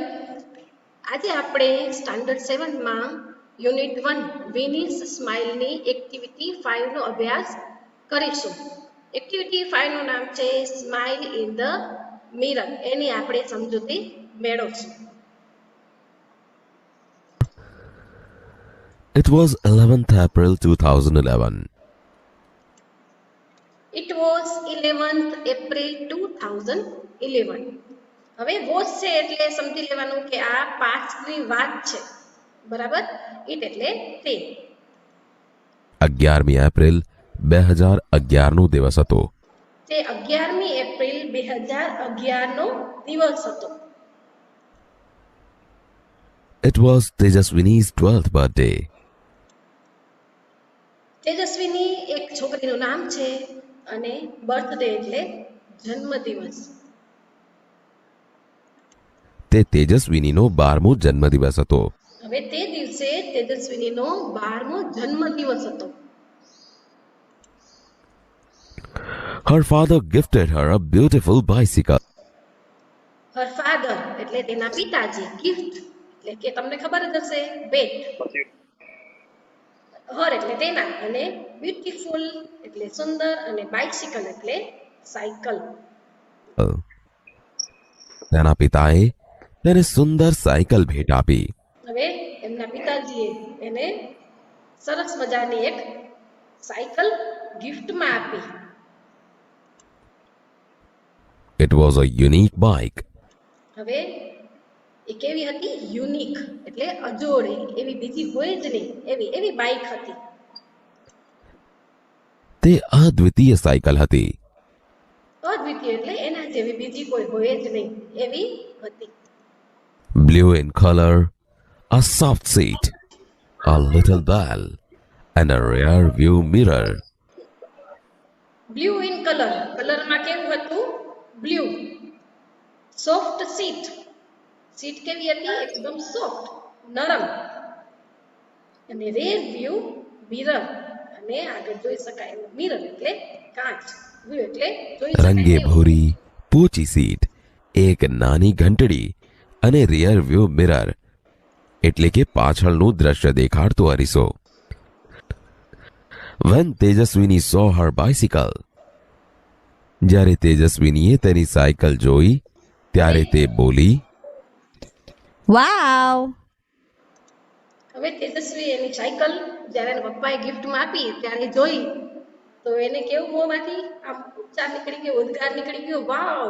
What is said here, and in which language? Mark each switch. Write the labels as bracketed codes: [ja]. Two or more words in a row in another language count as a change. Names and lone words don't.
[gu] આજે આપણે સ્ટાન્ડર્ડ 7માં યુનિટ 1 વિનીસ સ્માઇલની એક્ટિવિટી 5નો અભ્યાસ કરીશું. એક્ટિવિટી 5નું નામ છે સ્માઇલ ઇન ધ મિરર. એની આપણે સમજૂતી મેળવશું. [en] It was 11th April 2011. It was 11th April 2011. [gu] હવે વોઝ છે એટલે સમજી લેવાનું કે આ પાસ્ટની વાત છે, બરાબર. ઇટ એટલે તે. 11મી એપ્રિલ 2011નો દિવસ હતો. તે 11મી એપ્રિલ 2011નો દિવસ હતો. [en] It was Tejaswini's 12th birthday. [gu] તેજસ્વીની એક છોકરીનું નામ છે અને બર્થડે એટલે જન્મદિવસ. તે તેજસ્વિનીનો 12મો જન્મદિવસ હતો. હવે તે દિવસે તેજસ્વીનીનો 12મો જન્મદિવસ હતો. [en] Her father gifted her a beautiful bicycle. her father [gu] એટલે તેના પિતાજી, ગિફ્ટ એટલે કે તમને ખબર જ હશે, ભેટ. હર એટલે તેના, અને બ્યુટીફુલ એટલે સુંદર, અને બાઇસિકલ એટલે સાયકલ. તેના પિતાએ તેને સુંદર સાયકલ ભેટ આપી. હવે એમના પિતાજીએ એને સરસ મજાની એક સાયકલ ગિફ્ટમાં આપી. [en] It was a unique bike. [gu] હવે એ કેવી હતી? યુનિક એટલે અજોડે, એવી બીજી હોય જ નહીં એવી બાઇક હતી. તે અદ્વિતીય સાયકલ હતી. અદ્વિતીય એટલે એના જેવી બીજી કોઈ હોય જ નહીં એવી હતી. [en] Blue in color, a soft seat, a little bell, and a rear view mirror. blue in color, [gu] કલરમાં કેવું હતું? બ્લુ. [en] soft seat, [gu] સીટ કેવી હતી? એકદમ સોફ્ટ, નરમ. અને [en] rear view mirror, [gu] અને આગળ જોઈ શકાય એવું મિરર એટલે કાચ. વ્યૂ એટલે જોઈ રંગે શકાય એવું. ભૂરી પોચી સીટ, એક નાની ઘંટડી અને [en] rear view mirror [gu] એટલે કે પાછળનું દ્રશ્ય દેખાડતો અરીસો. [en] When તેજસ્વીની saw her bicycle, [gu] જ્યારે તેજસ્વીનીએ તેની સાયકલ જોઈ ત્યારે તે બોલી, વાવ. હવે તેજસ્વી એની સાયકલ જ્યારે એના પપ્પાએ ગિફ્ટમાં આપી ત્યારે જોઈ તો એને કેવું મોંમાંથી આમ ઉચ્ચાર નીકળી ગયો, ઉદ્ગાર નીકળી ગયો, વાવ.